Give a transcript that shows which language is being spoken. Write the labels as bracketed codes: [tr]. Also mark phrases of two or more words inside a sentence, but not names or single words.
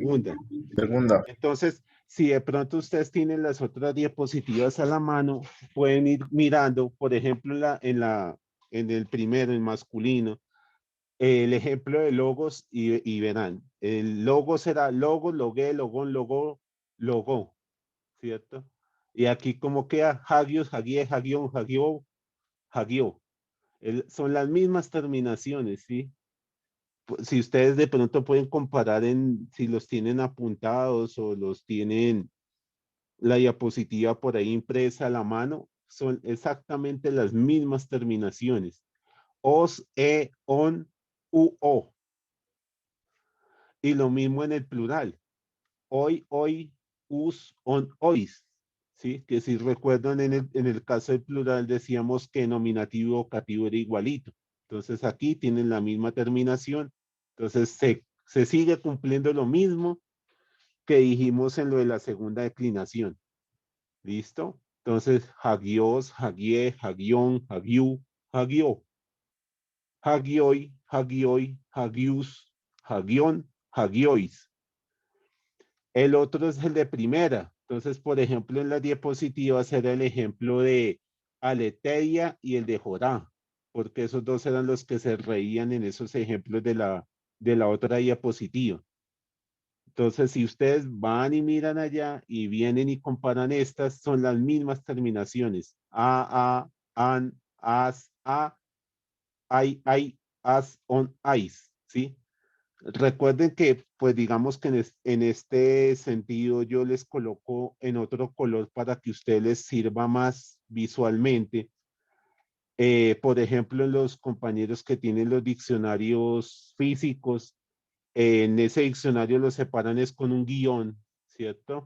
[es] segunda. Segunda. Entonces, si de pronto ustedes tienen las otras diapositivas a la mano, pueden ir mirando, por ejemplo, en el primero, el masculino, el ejemplo de logos y verán. El logo será [el] λόγος, λόγε, λόγον, λόγου, λόγῳ, [es] ¿cierto? Y aquí como queda [el] ἅγιος, ἅγιε, ἅγιον, ἁγίου, ἁγίῳ. [es] Son las mismas terminaciones, ¿sí? Si ustedes de pronto pueden comparar si los tienen apuntados o los tienen la diapositiva por ahí impresa a la mano, son exactamente las mismas terminaciones. [el] ος, ον, ου. [es] Y lo mismo en el plural. Hoy, [el] ους, ων, οις. [es] ¿Sí? Que si recuerdan en el caso del plural decíamos que nominativo y vocativo era igualito. Entonces aquí tienen la misma terminación. Entonces se sigue cumpliendo lo mismo que dijimos en lo de la segunda declinación. ¿Listo? Entonces, [el] ἅγιος, ἅγιε, ἅγιον, ἁγίου, ἁγίῳ. ἅγιοι, ἅγιοι, ἁγίους, ἁγίων, ἁγίοις. [es] El otro es el de primera. Entonces, por ejemplo, en la diapositiva será el ejemplo de aletheia y el de Jorá, porque esos dos eran los que se reían en esos ejemplos de la otra diapositiva. Entonces, si ustedes van y miran allá y vienen y comparan estas, son las mismas terminaciones. A, [el] αν, ας, α, αι, ας, ων, αις, [es] ¿sí? Recuerden que, pues digamos que en este sentido yo les coloco en otro color para que ustedes les sirva más visualmente. Por ejemplo, los compañeros que tienen los diccionarios físicos, en ese diccionario lo separan es con un guión, ¿cierto?